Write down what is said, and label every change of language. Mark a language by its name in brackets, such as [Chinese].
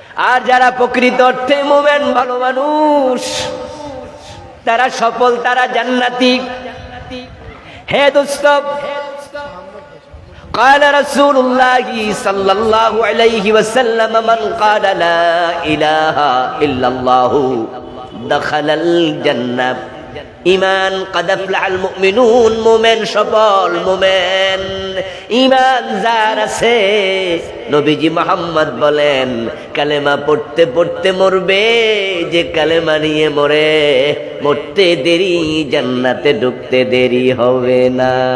[Bangla] আর যারা প্রকৃত অর্থে মুমিন ভালো মানুষ, তারা সফল, তারা জান্নাতি। হে দোস্ত, [Arabic] قال رسول الله صلى الله عليه وسلم من قال لا إله إلا الله دخل الجنة। [Bangla] ইমান [Arabic] قد أفلح المؤمنون, [Bangla] মুমিন সফল, মুমিন ইমান যার আছে, নবীজি মুহাম্মদ বলেন কালেমা পড়তে পড়তে মরবে, যে কালেমা নিয়ে মরে মরতে দেরি, জান্নাতে ঢুকতে দেরি হবে না।